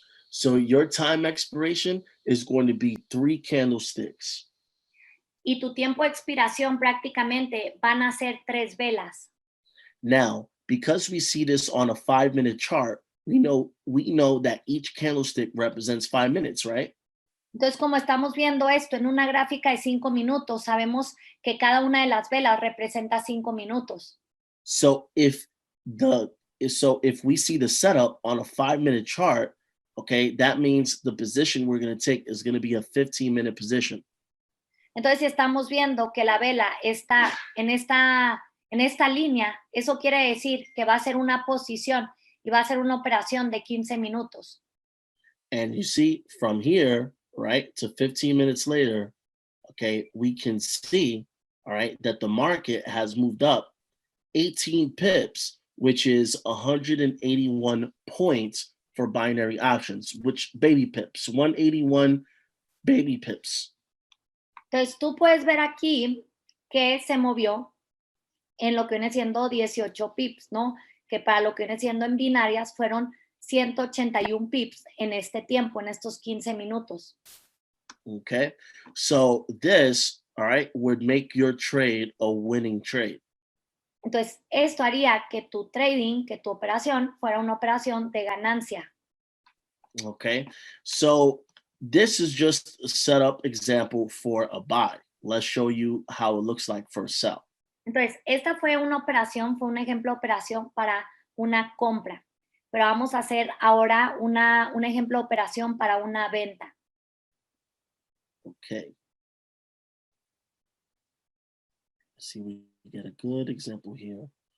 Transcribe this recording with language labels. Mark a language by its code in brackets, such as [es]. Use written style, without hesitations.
[en] So your time expiration is going to be 3 candlesticks. [es] Y tu tiempo de expiración prácticamente van a ser 3 velas. [en] Now, because we see this on a 5-minute chart, we know that each candlestick represents 5 minutes, right? [es] Entonces, como estamos viendo esto en una gráfica de 5 minutos, sabemos que cada una de las velas representa 5 minutos. [en] So if we see the setup on a 5-minute chart, okay, that means the position we're going to take is going to be a 15-minute position. [es] Entonces, si estamos viendo que la vela está en En esta línea, eso quiere decir que va a ser una posición y va a ser una operación de 15 minutos. [en] And you see from here, right, to 15 minutes later, okay, we can see, all right, that the market has moved up 18 pips, which is 181 points for binary options, which baby pips, 181 baby pips. [es] Entonces, tú puedes ver aquí que se movió en lo que viene siendo 18 pips, ¿no? Que para lo que viene siendo en binarias fueron 181 pips en este tiempo, en estos 15 minutos. [en] Okay, so this, all right, would make your trade a winning trade. [es] Entonces, esto haría que tu trading, que tu operación fuera una operación de ganancia. [en] Okay, so this is just a setup example for a buy. Let's show you how it looks like for a sell. [es] Entonces, esta fue una operación, fue un ejemplo de operación para una compra. Pero vamos a hacer ahora un ejemplo de operación para una venta. [en] Okay. Let's see, we get a good example here.